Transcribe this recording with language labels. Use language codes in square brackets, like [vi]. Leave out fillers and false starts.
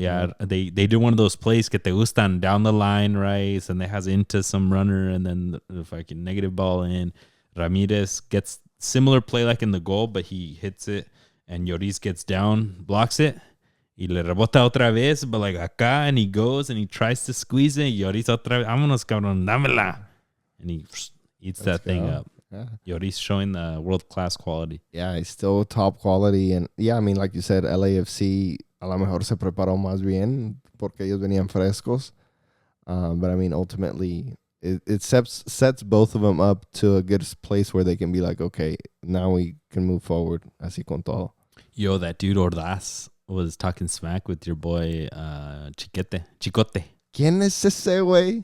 [en] Yeah, they did one of those plays [es] que te gustan [en] down the line, right? And they has into some runner and then the fucking negative ball in. Ramirez gets similar play like in the goal, but he hits it and Lloris gets down, blocks it. [es] Y le rebota otra vez, [en] but like acá, and he goes and he tries to squeeze it. [es] Lloris otra vez, vámonos, cabrón, dámela. [en] And he eats that thing up. Yeah. Lloris showing the world-class quality. Yeah, he's still top quality. And yeah, I mean, like you said, LAFC [es] a lo mejor se preparó más bien porque ellos venían frescos. [en] But I mean, ultimately, it sets both of them up to a good place where they can be like, okay, now we can move forward. [es] Así con todo. [en] Yo, that dude Ordaz was talking smack with your boy Chicote. [es] ¿Quién es ese güey?